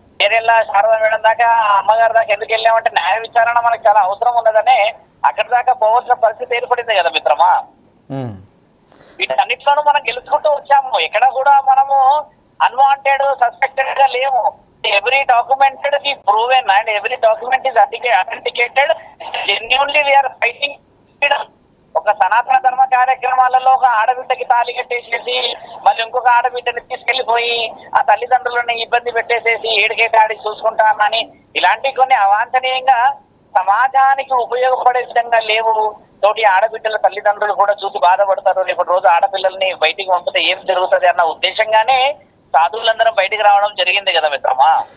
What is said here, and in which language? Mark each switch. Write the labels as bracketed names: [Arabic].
[Telugu] ఏరెల్లా Sharada madam దాకా అమ్మగారి దాకా ఎందుకు వెళ్ళామంటే న్యాయ విచారణ మనకు చాలా అవసరం ఉన్నదనే అక్కడి దాకా పోవాల్సిన పరిస్థితి ఏర్పడింది కదా మిత్రమా. వీటన్నిటిలోనూ మనం గెలుచుకుంటూ వచ్చాము. ఎక్కడ కూడా మనము అన్వాంటెడ్ సస్పెక్టెడ్ గా లేము. [English] every documented is proven and every document is authenticated. Genuinely we are fighting freedom. [Telugu] ఒక సనాతన ధర్మ కార్యక్రమాలలో ఒక ఆడబిడ్డకి తాళి కట్టేసేసి మళ్ళీ ఇంకొక ఆడబిడ్డని తీసుకెళ్లిపోయి ఆ తల్లిదండ్రులను ఇబ్బంది పెట్టేసేసి ఏడికే కాడి చూసుకుంటామని ఇలాంటి కొన్ని అవాంఛనీయంగా సమాజానికి ఉపయోగపడే విధంగా లేవు. తోటి ఆడబిడ్డల తల్లిదండ్రులు కూడా చూసి బాధపడతారు, రేపటి రోజు ఆడపిల్లల్ని బయటికి పంపితే ఏం జరుగుతుంది అన్న ఉద్దేశంగానే సాధువులందరం బయటికి రావడం జరిగింది కదా మిత్రమా.